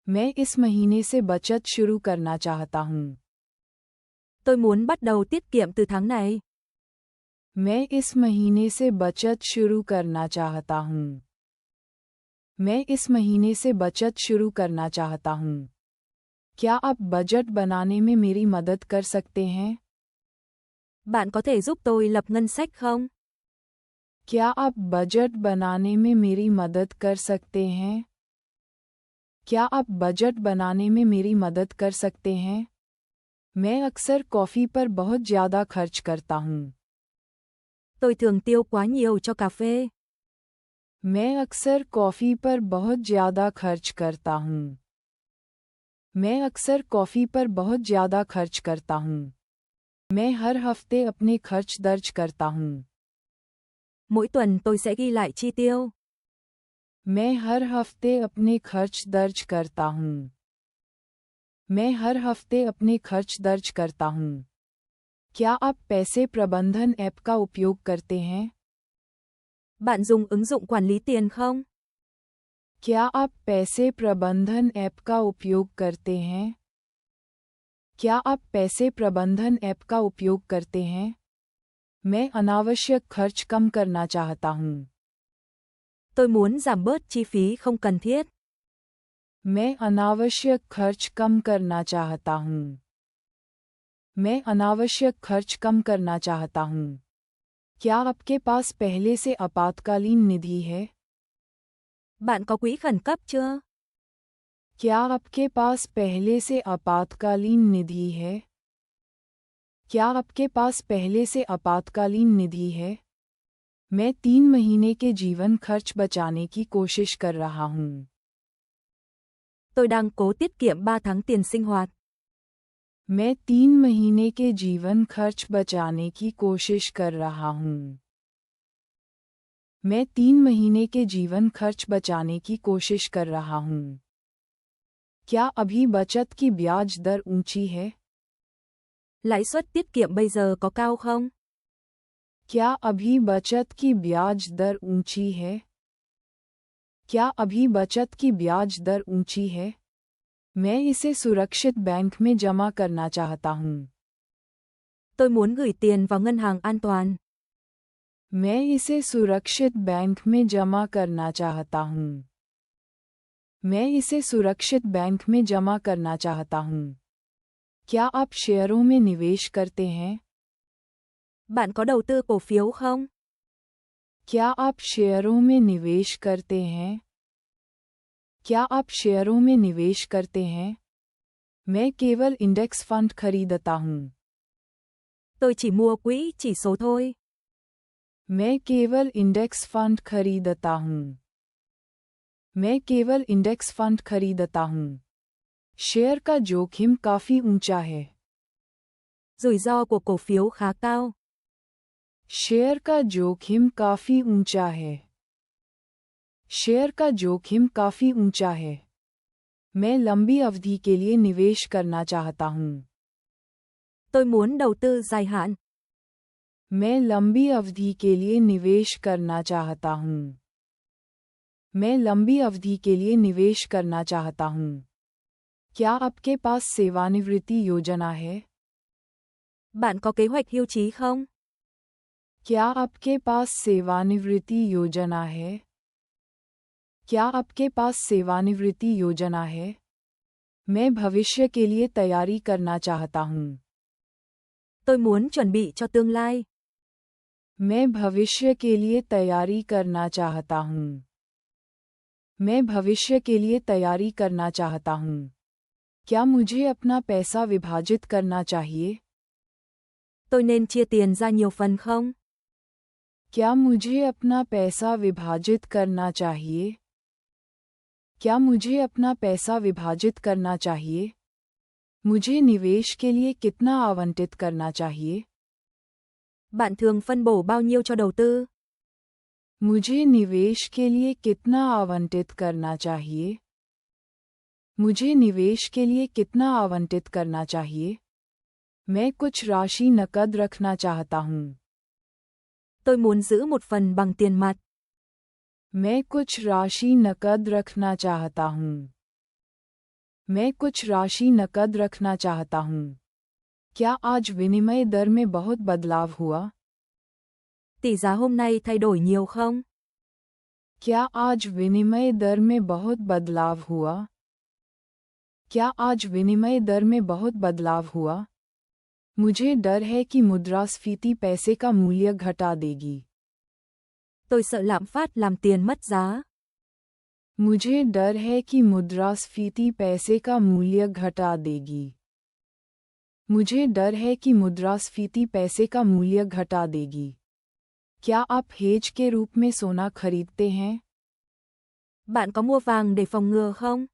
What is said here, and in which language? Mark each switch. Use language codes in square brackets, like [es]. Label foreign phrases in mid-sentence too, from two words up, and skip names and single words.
[hi] मैं इस महीने से बचत शुरू करना चाहता हूँ. [vi] Tôi muốn bắt đầu tiết kiệm từ tháng này. [hi] मैं इस महीने से बचत शुरू करना चाहता हूँ. मैं इस महीने से बचत शुरू करना चाहता हूँ. क्या आप बजट बनाने में मेरी मदद कर सकते हैं? [vi] Bạn có thể giúp tôi lập ngân sách không? [hi] क्या आप बजट बनाने में मेरी मदद कर सकते हैं? क्या आप बजट बनाने में मेरी मदद कर सकते हैं? मैं अक्सर कॉफ़ी पर बहुत ज़्यादा खर्च करता हूँ. [vi] Tôi thường tiêu quá nhiều cho cà phê. [hi] मैं अक्सर कॉफ़ी पर बहुत ज़्यादा खर्च करता हूँ. मैं अक्सर कॉफ़ी पर बहुत ज़्यादा खर्च करता हूँ. मैं हर हफ्ते अपने खर्च दर्ज करता हूँ. [vi] Mỗi tuần tôi sẽ ghi lại chi tiêu. [hi] मैं हर हफ्ते अपने खर्च दर्ज करता हूँ. मैं हर हफ्ते अपने खर्च दर्ज करता हूँ. क्या आप पैसे प्रबंधन ऐप का उपयोग करते हैं? [vi] Bạn dùng ứng dụng quản lý tiền không? [hi] क्या आप पैसे प्रबंधन ऐप का उपयोग करते हैं? क्या आप पैसे प्रबंधन ऐप का उपयोग करते हैं? मैं अनावश्यक खर्च कम करना चाहता हूँ. [vi] Tôi muốn giảm bớt chi phí không cần thiết. [hi] मैं अनावश्यक खर्च कम करना चाहता हूँ. मैं अनावश्यक खर्च कम करना चाहता हूँ. क्या आपके पास पहले से आपातकालीन निधि है? [vi] Bạn có quỹ khẩn cấp chưa? [hi] क्या आपके पास पहले से आपातकालीन निधि है? क्या आपके पास पहले से आपातकालीन निधि है? मैं 3 महीने के जीवन खर्च बचाने की कोशिश कर रहा हूँ. [vi] Tôi đang cố tiết kiệm 3 tháng tiền sinh hoạt. [hi] मैं 3 महीने के जीवन खर्च बचाने की कोशिश कर रहा हूँ. मैं 3 महीने के जीवन खर्च बचाने की कोशिश कर रहा हूँ. क्या अभी बचत की ब्याज दर ऊंची है? [vi] Lãi suất tiết kiệm bây giờ có cao không? [hi] क्या अभी बचत की ब्याज दर ऊंची है? क्या अभी बचत की ब्याज दर ऊंची है? मैं इसे सुरक्षित बैंक में जमा करना चाहता हूँ. [vi] Tôi muốn gửi tiền vào ngân hàng an toàn. [hi] मैं इसे सुरक्षित बैंक में जमा करना चाहता हूँ. मैं इसे सुरक्षित बैंक में जमा करना चाहता हूँ. क्या आप शेयरों में निवेश करते हैं? [vi] Bạn có đầu tư cổ phiếu không? [hi] क्या आप शेयरों में निवेश करते हैं? क्या आप शेयरों में निवेश करते हैं? मैं केवल [en] index fund [hi] खरीदता हूँ. [vi] Tôi chỉ mua quỹ chỉ số thôi. [hi] मैं केवल [en] index fund [hi] खरीदता हूँ. मैं केवल [en] index fund [hi] खरीदता हूँ. शेयर का जोखिम काफी ऊंचा है. [vi] Rủi ro của cổ phiếu khá cao. [hi] शेयर का जोखिम काफी ऊंचा है. शेयर का जोखिम काफी ऊंचा है. मैं लंबी अवधि के लिए निवेश करना चाहता हूँ. [vi] Tôi muốn đầu tư dài hạn. [hi] मैं लंबी अवधि के लिए निवेश करना चाहता हूँ. मैं लंबी अवधि के लिए निवेश करना चाहता हूँ. क्या आपके पास सेवानिवृत्ति योजना है? [vi] Bạn có kế hoạch hưu trí không? [hi] क्या आपके पास सेवानिवृत्ति योजना है? क्या आपके पास सेवानिवृत्ति योजना है? मैं भविष्य के लिए तैयारी करना चाहता हूँ. [vi] Tôi muốn chuẩn bị cho tương lai. [hi] मैं भविष्य के लिए तैयारी करना चाहता हूँ. मैं भविष्य के लिए तैयारी करना चाहता हूँ. क्या मुझे अपना पैसा विभाजित करना चाहिए? [vi] Tôi nên chia tiền ra nhiều phần không? [hi] क्या मुझे अपना पैसा विभाजित करना चाहिए? क्या मुझे अपना पैसा विभाजित करना चाहिए? मुझे निवेश के लिए कितना आवंटित करना चाहिए? [vi] Bạn thường phân bổ bao nhiêu cho đầu tư? [hi] मुझे निवेश के लिए कितना आवंटित करना चाहिए? मुझे निवेश के लिए कितना आवंटित करना चाहिए? मैं कुछ राशि नकद रखना चाहता हूँ. [vi] Tôi muốn giữ một phần bằng tiền mặt. [hi] मैं कुछ राशि नकद रखना चाहता हूँ. मैं कुछ राशि नकद रखना चाहता हूँ। क्या आज विनिमय दर में बहुत बदलाव हुआ? [vi] Tỷ giá hôm nay thay đổi nhiều không? [hi] क्या आज विनिमय दर में बहुत बदलाव हुआ? क्या आज विनिमय दर में बहुत बदलाव हुआ? मुझे डर है कि मुद्रास्फीति पैसे का मूल्य घटा देगी। [vi] Tôi sợ lạm phát làm tiền mất giá. [hi] मुझे डर है कि मुद्रास्फीति पैसे का मूल्य घटा देगी। मुझे डर है कि मुद्रास्फीति पैसे का मूल्य घटा देगी। क्या आप हेज के रूप में सोना खरीदते हैं? [vi] Bạn có mua vàng để phòng ngừa không?